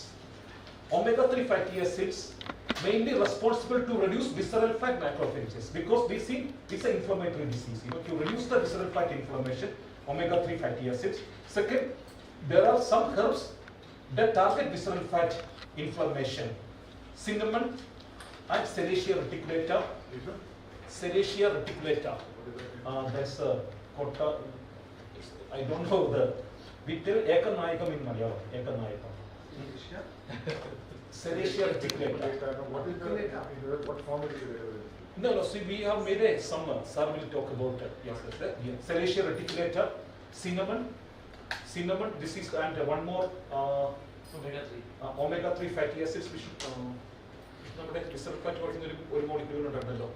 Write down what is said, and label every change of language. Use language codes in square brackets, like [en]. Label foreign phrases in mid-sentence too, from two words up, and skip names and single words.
[en] Omega-3 fatty acids mainly responsible to reduce visceral fat macrophages, because we see it's an inflammatory disease. To reduce the visceral fat inflammation, omega-3 fatty acids. Second, there are some herbs that target visceral fat inflammation. Cinnamon and Serratia reticulata. Serratia reticulata. That's a Qutab. I don't know the. We tell Ekanayakam in Malayalam. Ekanayakam. Serratia reticulata. What form is it? No, see, we have made some. Sir will talk about that. Yes, yeah. Serratia reticulata, cinnamon. This is, and one more. Omega-3 fatty acids, which നമ്മുടെ visceral fat working ഒരു molecule ഉണ്ടല്ലോ.